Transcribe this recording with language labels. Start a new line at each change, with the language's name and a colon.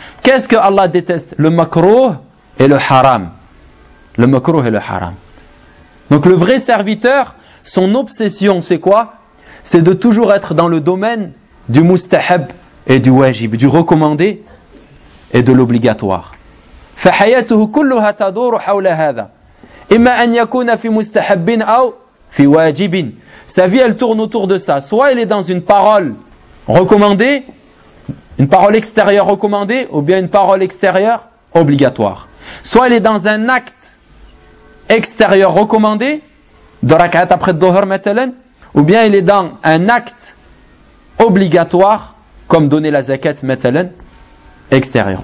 French: Qu'est-ce que Allah déteste ? Le makruh et le haram. Le makruh et le haram. Donc le vrai serviteur, son obsession, c'est quoi ? C'est de toujours être dans le domaine du mustahab et du wajib, du recommandé et de l'obligatoire.
Arabic: فَحَيَاتُهُ كُلُّهَا تَدُورُ حَوْلَ هَذَا إِمَّا أَنْ يَكُونَ فِي مُسْتَحَبٍ أَوْ فِي وَاجِبٍ
French: Sa vie, elle tourne autour de ça. Soit elle est dans une parole recommandée, une parole extérieure recommandée, ou bien une parole extérieure obligatoire. Soit elle est dans un acte extérieur recommandé, de rak'at après dhuhr, مثلاً, ou bien elle est dans un acte obligatoire, comme donner la zakat, مثلاً, extérieur.